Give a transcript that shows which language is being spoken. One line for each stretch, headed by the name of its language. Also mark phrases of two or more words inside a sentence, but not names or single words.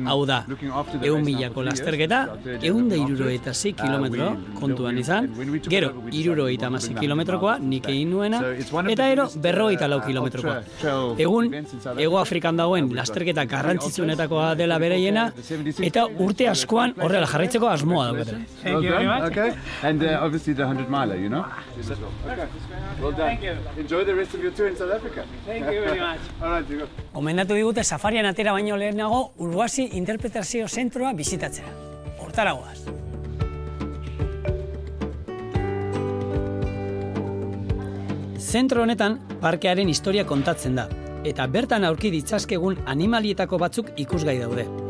Basque: Hau da, 100.000ko lasterketa, 166 kilometro kontuan izan, gero 76 kilometrokoa nik egin nuena, eta ero 54 kilometrokoa. Egun, Hego Afrikan dagoen lasterketa garrantzitsuenetakoa dela bereiena, eta urte askoan horrela jarraitzeko asmoa daukatela.
English: Thank you very much. Okay, and obviously the 100-miler, you know? Well done. Thank you. Enjoy the rest of your tour in South Africa. Thank you very much. All right, you go.
Basque: Omendatu digute safarian atera baino lehenago Urguasi interpretazio zentroa bisitatzera. Hortara goaz. Zentro honetan parkearen historia kontatzen da, eta bertan aurki ditzazkegun animalietako batzuk ikusgai daude.